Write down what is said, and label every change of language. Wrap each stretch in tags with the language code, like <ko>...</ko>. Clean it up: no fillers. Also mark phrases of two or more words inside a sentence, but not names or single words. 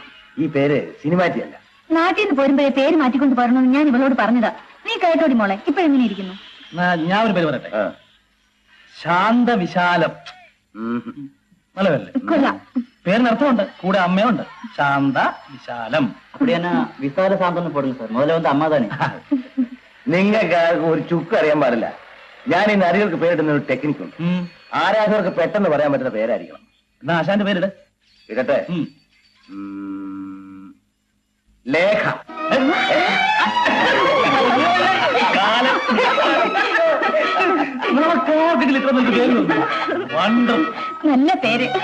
<ml>ഈ പേര് സിനിമാറ്റി അല്ല. നാട്ടിൽ നിന്ന് പോരുമ്പോഴേ പേര് മാറ്റിക്കൊണ്ട് പറഞ്ഞെന്ന് ഞാൻ ഇവളോട് പറഞ്ഞതാ. നീ കേട്ടോടി മോളെ. ഇപ്പൊ എങ്ങനെ ഇരിക്കുന്നു? ഞാൻ ഒരു പേര് പറയട്ടെ. ശാന്ത വിശാലം. നല്ലതല്ലേ? പേരിന് അർത്ഥമുണ്ട്. കൂടെ അമ്മയുണ്ട്. ശാന്ത വിശാലം.</ml> <ta>அப்படின்னா விசால சாந்தம்னு போடுங்க சார். முதல்ல வந்து அம்மா தானே.</ta> <ml>നിങ്ങൾക്ക് ഒരു ചുക്ക് അറിയാൻ പാടില്ല. ഞാൻ ഈ നരികൾക്ക് പേരിടുന്ന ഒരു ടെക്നിക് ഉണ്ട്. ആരാധകർക്ക് പെട്ടെന്ന് പറയാൻ പറ്റുന്ന പേരായിരിക്കണം. എന്നാ ആശാന്റെ പേരിട്. ഇടട്ടെ. ലേഖ. നല്ല പേര്.</ml>